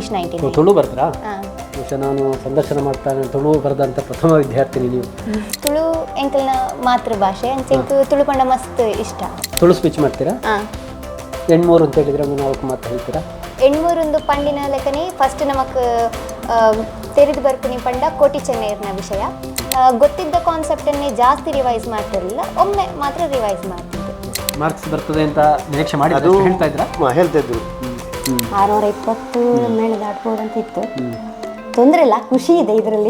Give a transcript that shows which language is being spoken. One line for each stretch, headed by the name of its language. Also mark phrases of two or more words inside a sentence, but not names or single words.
Kannada: 99. ತುಳು ಬರ್ತೀರಾ? ಹಾಂ. ಬಹುಶಃ ನಾನು ಸಂದರ್ಶನ ಮಾಡ್ತಾನೆ ತುಳು ಬರೆದಂಥ ಪ್ರಥಮ ವಿದ್ಯಾರ್ಥಿನಿ ನೀವು.
Tulu: ತುಳು ಎಂಕಲ್ನ ಮಾತೃಭಾಷೆ ಅಂಚೆಂಕು ತುಳು ಪಂಡ ಮಸ್ತ್ ಇಷ್ಟ.
Kannada: ತುಳು ಸ್ಪೀಚ್ ಮಾಡ್ತೀರಾ? ಹಾಂ. ಹೆಣ್ಮೂರು ಅಂತ ಹೇಳಿದ್ರೆ ಒಂದು 4 ಮಾತು ಹೇಳ್ತೀರಾ?
Tulu: ಎಣ್ಮೂರೊಂದು ಪಂಡಿನ ಲೆಕ್ಕನೆ ಫಸ್ಟ್ ನಮಕ್ ತೆರೆದು ಬರ್ಪುನಿ ಪಂಡ ಕೋಟಿ ಚೆನ್ನೈರ್ನ ವಿಷಯ ಗೊತ್ತಿದ್ದ
Kannada: ಕಾನ್ಸೆಪ್ಟನ್ನೇ ಜಾಸ್ತಿ ರಿವೈಸ್ ಮಾಡ್ತಿರಲಿಲ್ಲ, ಒಮ್ಮೆ ಮಾತ್ರ ರಿವೈಸ್ ಮಾಡ್ತಿದ್ದೆ. ಮಾರ್ಕ್ಸ್ ಬರ್ತದೆ ಅಂತ ನಿರೀಕ್ಷೆ ಮಾಡಿ ಅದು ಹೇಳ್ತಾ ಇದ್ರಾ? ಹೇಳ್ತಾ ಇದ್ರು. 620 ಮೇಲೆ ದಾಟ್ಬೋದು ಅಂತ ಇತ್ತು. ತೊಂದರೆ ಇಲ್ಲ, ಖುಷಿ ಇದೆ ಇದರಲ್ಲಿ.